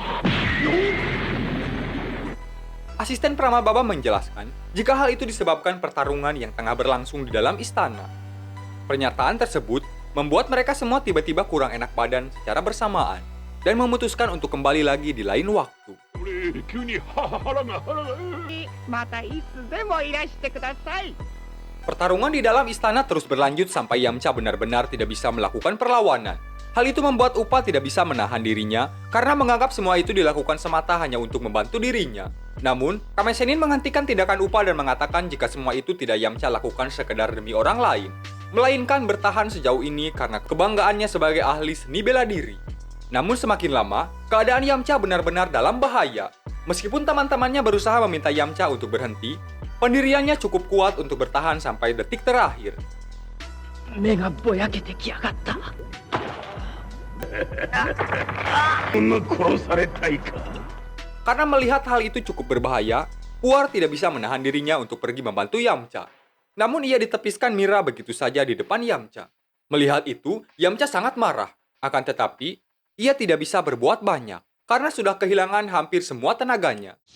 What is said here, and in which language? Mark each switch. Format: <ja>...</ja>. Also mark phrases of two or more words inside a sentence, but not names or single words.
<id>Asisten Pramal Baba menjelaskan jika hal itu disebabkan pertarungan yang tengah berlangsung di dalam istana. Pernyataan tersebut membuat mereka semua tiba-tiba kurang enak badan secara bersamaan dan memutuskan untuk kembali lagi di lain waktu.</id> <ja>急に腹がまたいつでもいらしてください。</ja> <id>Pertarungan di dalam istana terus berlanjut sampai Yamcha benar-benar tidak bisa melakukan perlawanan. Hal itu membuat Upa tidak bisa menahan dirinya karena menganggap semua itu dilakukan semata hanya untuk membantu dirinya. Namun, Kame Sennin menghentikan tindakan Upa dan mengatakan jika semua itu tidak Yamcha lakukan sekedar demi orang lain, melainkan bertahan sejauh ini karena kebanggaannya sebagai ahli seni bela diri. Namun semakin lama, keadaan Yamcha benar-benar dalam bahaya. Meskipun teman-temannya berusaha meminta Yamcha untuk berhenti, pendiriannya cukup kuat untuk bertahan sampai detik terakhir.</id> <ja>目がぼやけてきやがった。殺されたいか</ja> <id>Karena melihat hal itu cukup berbahaya, Puar tidak bisa menahan dirinya untuk pergi membantu Yamcha. Namun ia ditepiskan Mira begitu saja di depan Yamcha. Melihat itu, Yamcha sangat marah. Akan tetapi, ia tidak bisa berbuat banyak karena sudah kehilangan hampir semua tenaganya.</id>